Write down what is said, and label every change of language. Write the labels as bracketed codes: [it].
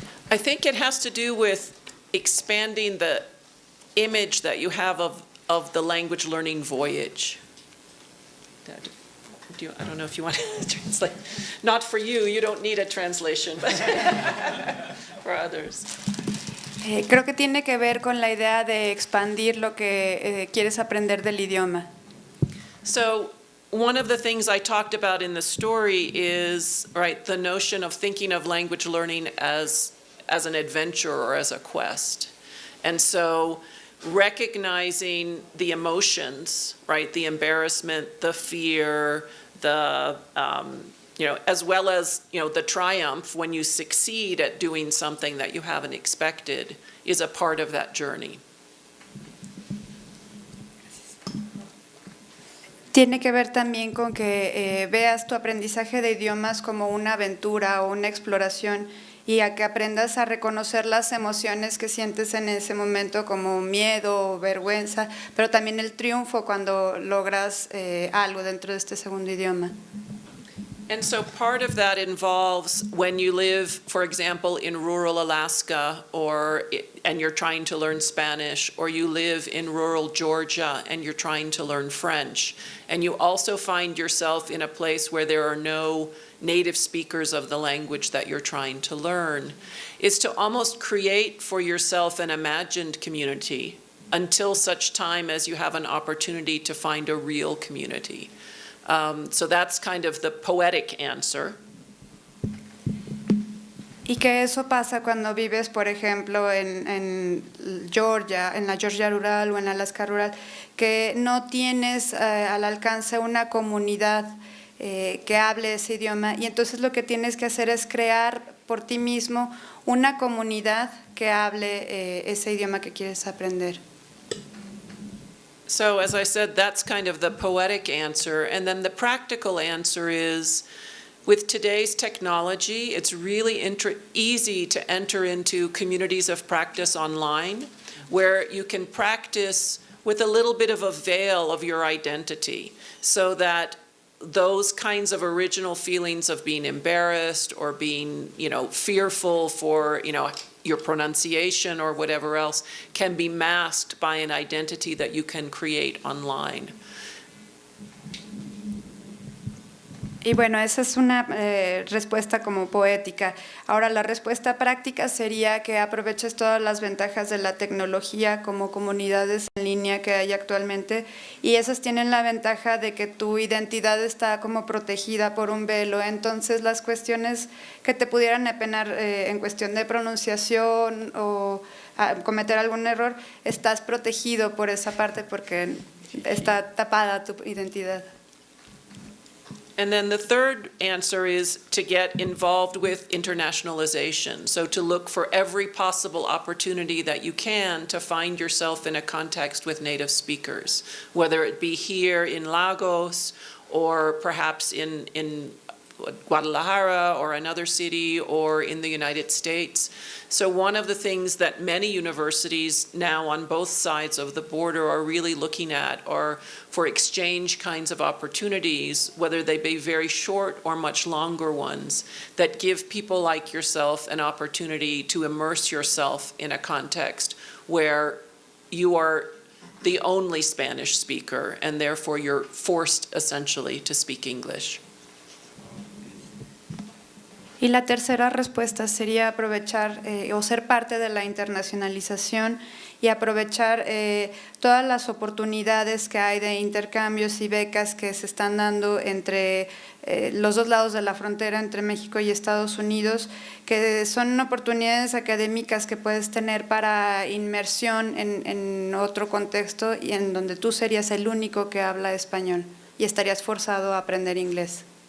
[en] I think it has to do with expanding the image that you have of the language learning voyage. I don't know if you want to translate. Not for you, you don't need a translation, but for others. [es] Creo que tiene que ver con la idea de expandir lo que quieres aprender del idioma. [en] So one of the things I talked about in the story is, right, the notion of thinking of language learning as an adventure or as a quest. And so recognizing the emotions, right, the embarrassment, the fear, the, as well as, the triumph when you succeed at doing something that you haven't expected is a part of that journey. [es] Tiene que ver también con que veas tu aprendizaje de idiomas como una aventura o una exploración y a que aprendas a reconocer las emociones que sientes en ese momento como miedo o vergüenza, pero también el triunfo cuando logras algo dentro de este segundo idioma. [en] And so part of that involves when you live, for example, in rural Alaska and you're trying to learn Spanish, or you live in rural Georgia and you're trying to learn French, and you also find yourself in a place where there are no native speakers of the language that you're trying to learn, is to almost create for yourself an imagined community until such time as you have an opportunity to find a real community. So that's kind of the poetic answer. [es] Y que eso pasa cuando vives, por ejemplo, en Georgia, en la Georgia rural o en Alaska rural, que no tienes al alcance una comunidad que hable ese idioma, y entonces lo que tienes que hacer es crear por ti mismo una comunidad que hable ese idioma que quieres aprender. [en] So as I said, that's kind of the poetic answer. And then the practical answer is, with today's technology, it's really easy to enter into communities of practice online where you can practice with a little bit of a veil of your identity so that those kinds of original feelings of being embarrassed or being, fearful for, your pronunciation or whatever else can be masked by an identity that you can create online. [es] Y bueno, esa es una respuesta como poética. Ahora, la respuesta práctica sería que aproveches todas las ventajas de la tecnología como comunidades en línea que hay actualmente, y esas tienen la ventaja de que tu identidad está como protegida por un velo. Entonces, las cuestiones que te pudieran apenar en cuestión de pronunciación o cometer algún error, estás protegido por esa parte porque está tapada tu identidad. [en] And then the third answer is to get involved with internationalization. So to look for every possible opportunity that you can to find yourself in a context with native speakers, whether it be here in Lagos or perhaps in Guadalajara or another city or in the United States. So one of the things that many universities now on both sides of the border are really looking at are for exchange kinds of opportunities, whether they be very short or much longer ones, that give people like yourself an opportunity to immerse yourself in a context where you are the only Spanish speaker and therefore you're forced essentially to speak English. [es] Y la tercera respuesta sería aprovechar o ser parte de la internacionalización y aprovechar todas las oportunidades que hay de intercambios y becas que se están dando entre los dos lados de la frontera, entre México y Estados Unidos, que son oportunidades académicas que puedes tener para inmersión en otro contexto y en donde tú serías el único que habla español y estarías forzado a aprender inglés.